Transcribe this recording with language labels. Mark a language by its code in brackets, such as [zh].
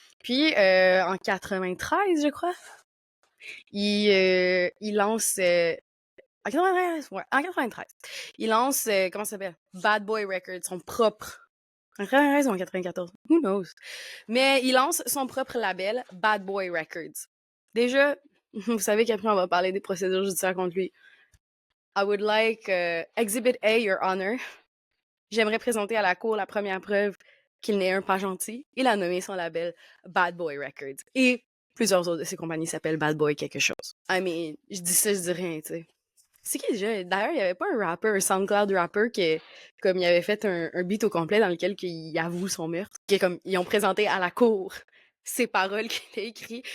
[fr] Puis en 93, je crois, il lance en 93, ouais, en 93, il lance comment ça s'appelle? Bad Boy Records, son propre. En 93 ou en 94, [en] who knows? [fr] Mais il lance son propre label, Bad Boy Records. Déjà, vous savez qu'après, on va parler des procédures judiciaires contre lui. [en] I would like Exhibit A, Your Honor. [fr] J'aimerais présenter à la cour la première preuve qu'il n'est un pas gentil. Il a nommé son label Bad Boy Records. Et plusieurs autres de ses compagnies s'appellent Bad Boy quelque chose. [en] I mean, [fr] je dis ça, je dis rien, tu sais. C'est qui déjà? D'ailleurs, il y avait pas un rapper, un SoundCloud rapper qui, comme il avait fait un beat au complet dans lequel il avoue son meurtre, qui est comme, ils ont présenté à la cour ses paroles qu'il a écrites.